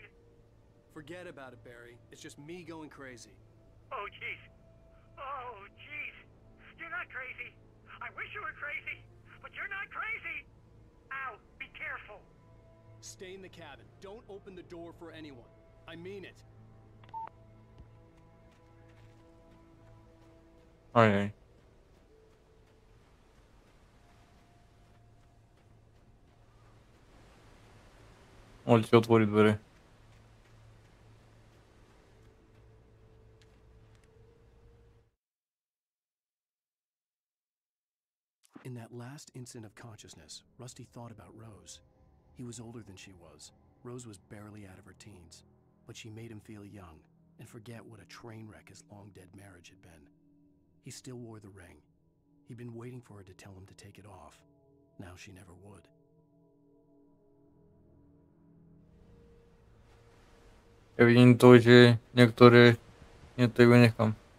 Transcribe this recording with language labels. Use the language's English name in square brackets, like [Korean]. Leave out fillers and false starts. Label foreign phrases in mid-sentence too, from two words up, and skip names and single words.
[English] Forget about it, Barry. It's just me going crazy. Oh, jeez. Oh, jeez. You're not crazy. I wish you were crazy, but you're not crazy. Ow, be careful. Stay in the cabin. Don't open the door for anyone. I mean it. Ajaj. [Slovak] Môžete otvoriť dvere. [English] In that last instant of consciousness, Rusty thought about Rose. He was older than she was. Rose was barely out of her teens, but she made him feel young and forget what a train wreck his long-dead marriage had been. He still wore the ring. He'd been waiting for her to tell him to take it off. Now she never would. [Slovak] Ja vidím to, že niektoré nechám.